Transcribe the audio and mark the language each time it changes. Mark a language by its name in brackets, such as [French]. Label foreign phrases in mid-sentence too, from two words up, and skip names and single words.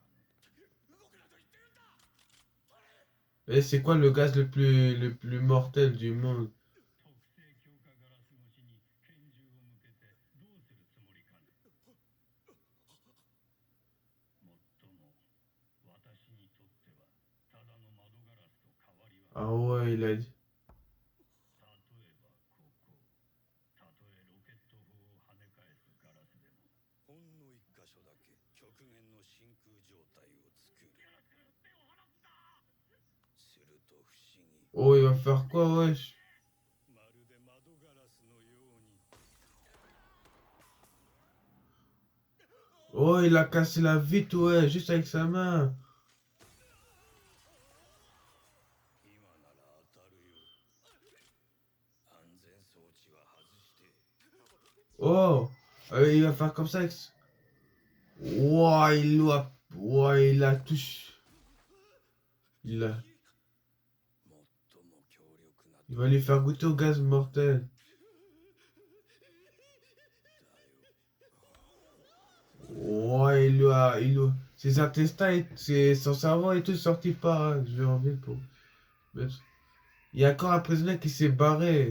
[French] Allez, c'est quoi le gaz le plus mortel du monde? Ah ouais, il a dit. [Japanese] ほんの一箇所だけ極限の真空状態を作る。すると不思議。 [French] Oh, il va faire quoi, wesh? [Japanese] まるで窓ガラスのように。 [French] Oh, il a cassé la vitre, ouais, juste avec sa main. [Japanese] 今なら当たるよ。安全装置は外して。 [French] Oh, il va faire comme ça avec... Ouah, Ouah, il la touche. Il a... [Japanese] 最も強力な。 [French] Il va lui faire goûter au gaz mortel. Ouah, ses intestins, son cerveau et tout sorti par... Je vais enlever pour... mettre- Il y a encore un prisonnier qui s'est barré.